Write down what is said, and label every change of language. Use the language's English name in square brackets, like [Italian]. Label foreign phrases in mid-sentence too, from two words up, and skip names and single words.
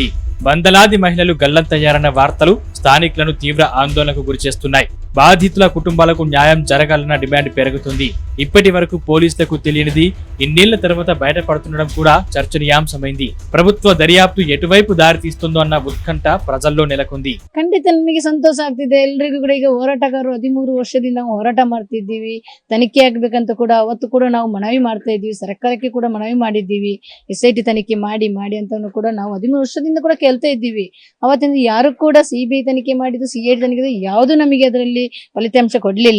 [Telugu] వందలాది మహిళలు గల్లంతయ్యారన్న వార్తలు స్థానికులను తీవ్ర ఆందోళనకు గురిచేస్తున్నాయి. బాధితుల కుటుంబాలకు న్యాయం జరగాలన్న డిమాండ్ పెరుగుతుంది. ఇప్పటి వరకు పోలీసులకు తెలియనిది ఇన్నేళ్ల తర్వాత బయటపడుతుండడం కూడా చర్చనీయాంశమైంది. ప్రభుత్వ దర్యాప్తు ఎటువైపు దారి తీస్తుందో అన్న ఉత్కంఠ ప్రజల్లో నెలకొంది. [Kannada] ಖಂಡಿತ ನಮಗೆ ಸಂತೋಷ ಆಗ್ತಿದೆ. ಎಲ್ರಿಗೂ ಕೂಡ ಈಗ ಹೋರಾಟಗಾರರು 13 ವರ್ಷದಿಂದ ನಾವು ಹೋರಾಟ ಮಾಡ್ತಿದ್ದೀವಿ, ತನಿಖೆ ಆಗ್ಬೇಕಂತ ಕೂಡ ಅವತ್ತು ಕೂಡ ನಾವು ಮನವಿ ಮಾಡ್ತಾ ಇದ್ದೀವಿ, ಸರ್ಕಾರಕ್ಕೆ ಕೂಡ ಮನವಿ ಮಾಡಿದ್ದೀವಿ, SIT ತನಿಖೆ ಮಾಡಿ ಅಂತ ಕೂಡ ನಾವು 13 ವರ್ಷದಿಂದ ಕೂಡ ಕೇಳ್ತಾ ಇದ್ದೀವಿ. ಅವತ್ತಿಂದ ಯಾರು ಕೂಡ CBI ತನಿಖೆ ಮಾಡಿದ್ದು, CID ತನಿಖೆ ಯಾವುದು ನಮಗೆ ಅದರಲ್ಲಿ ಫಲಿತಾಂಶ ಕೊಡ್ಲಿಲ್ಲ.